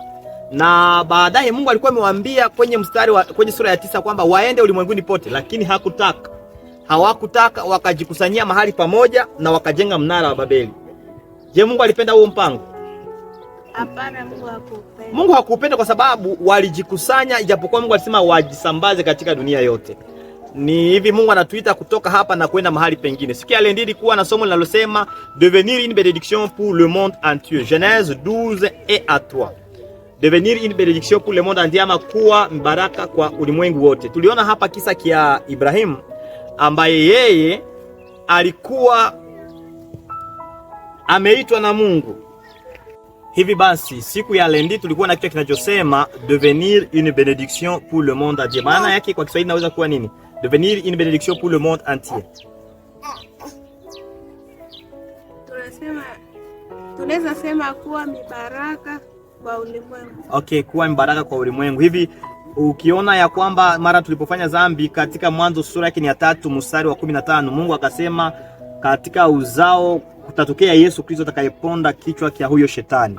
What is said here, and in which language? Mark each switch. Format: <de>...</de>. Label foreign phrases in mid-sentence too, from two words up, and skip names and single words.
<sw>Na baadaye Mungu alikuwa amewaambia kwenye sura ya 9 kwamba waende ulimwenguni pote, lakini hawakutaka, wakajikusanyia mahali pamoja na wakajenga mnara wa Babeli. Je, Mungu alipenda huo mpango? Hapana, Mungu hakupenda. Mungu hakupenda kwa sababu walijikusanya, ijapokuwa Mungu alisema wajisambaze katika dunia yote. Ni hivi Mungu anatuita kutoka hapa na kwenda mahali pengine. Siku ya leo kuwa na somo linalosema</sw> <fr>devenir une bénédiction pour le monde entier. Genèse 12 et à 3. Devenir une bénédiction pour le monde entier,</fr> <sw>ama kuwa mbaraka kwa ulimwengu wote. Tuliona hapa kisa kia Ibrahim ambaye yeye alikuwa ameitwa na Mungu. Hivi basi siku ya leo tulikuwa na kitu kinachosema</sw> <fr>devenir une bénédiction pour le monde entier.</fr> <sw>Maana yake kwa Kiswahili inaweza kuwa nini?</sw> <fr>Devenir une bénédiction pour le monde entier.</fr> <sw>Tunaweza sema kuwa mibaraka kwa ulimwengu. Okay, kuwa mbaraka kwa ulimwengu. Hivi ukiona ya kwamba mara tulipofanya dhambi katika Mwanzo sura yake ya 3 mstari wa 15, Mungu akasema katika uzao kutatokea Yesu Kristo atakayeponda kichwa kia huyo shetani.</sw>